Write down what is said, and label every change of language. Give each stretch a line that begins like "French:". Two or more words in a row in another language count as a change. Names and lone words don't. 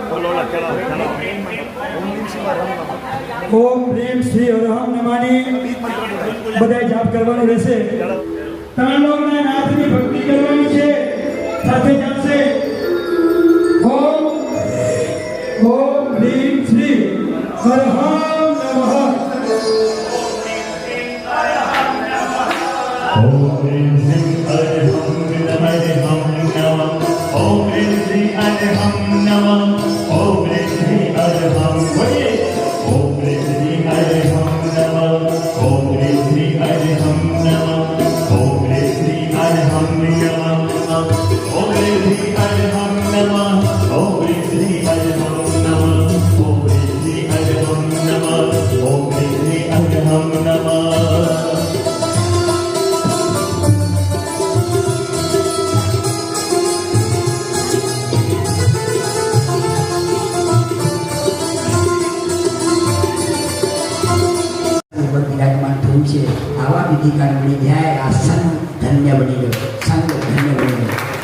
Gujarati: ઓમ પ્રેમ શ્રી અરહમ નમાની બધા જાપ કરવાનો રહેશે ત્રણ લોકના નાથની ભક્તિ કરવાની છે સાથે ચાલશે ઓમ ઓમ પ્રેમ શ્રી અરહમ નમઃ
Sanskrit: ॐ ह्रीं श्रीं अर्हं अर्हं नमः ॐ Rim Sim Arham Namah Om ह्रीं श्रीं अर्हं ॐ ह्रीं श्रीं अर्हं नमः ॐ ह्रीं श्रीं अर्हं नमः ॐ ह्रीं श्रीं अर्हं नमः ॐ ह्रीं श्रीं अर्हं नमः ॐ ह्रीं श्रीं अर्हं नमः ॐ ह्रीं श्रीं अर्हं नमः ॐ ह्रीं श्रीं अर्हं नमः
Gujarati: વિરાજમાન થયું છે આવા વિધિકાર બની જાય આ સંઘ ધન્ય બની ગયો સંઘ ધન્ય બની ગયો